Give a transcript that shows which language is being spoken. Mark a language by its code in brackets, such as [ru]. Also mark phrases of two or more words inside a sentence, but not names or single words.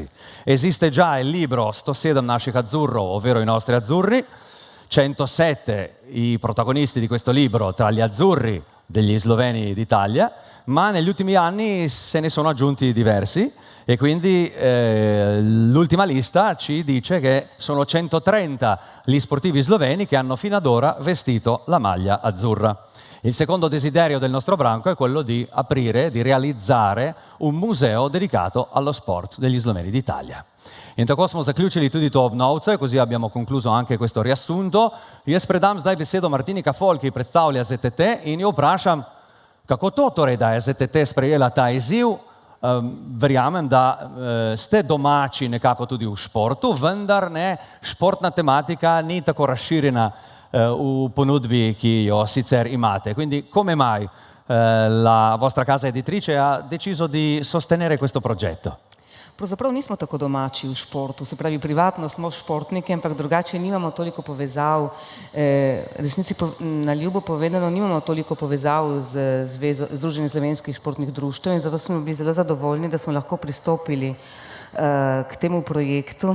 [it] Esiste già il libro 107 naših azzurro, ovvero i nostri azzurri, 107 i protagonisti di questo libro tra gli azzurri degli sloveni d'Italia, ma negli ultimi anni se ne sono aggiunti diversi e quindi l'ultima lista ci dice che sono 130 gli sportivi sloveni che hanno fino ad ora vestito la maglia azzurra. Il secondo desiderio del nostro branco è quello di aprire, di realizzare un museo dedicato allo sport degli sloveni d'Italia. [sl] In tako smo zaključili tudi to obnovce, [it] così abbiamo concluso anche questo riassunto. [sl] Jaz predam zdaj besedo Martini Kafol, ki predstavlja ZTT in jo vprašam, kako to torej, da je ZTT sprejela ta izziv. Verjamem, da ste domači nekako tudi v športu, vendar ne, športna tematica ni tako razširjena v ponudbi, ki jo sicer imate. [it] Quindi come mai la vostra casa editrice ha deciso di sostenere questo progetto? [sl] Pravzaprav nismo tako domači v športu, se pravi privatno smo športniki, ampak drugače nimamo toliko povezav, resnici na ljubo povedano, nimamo toliko povezav z Združenjem slovenskih športnih društev in zato smo bili zelo zadovoljni, da smo lahko pristopili k temu projektu.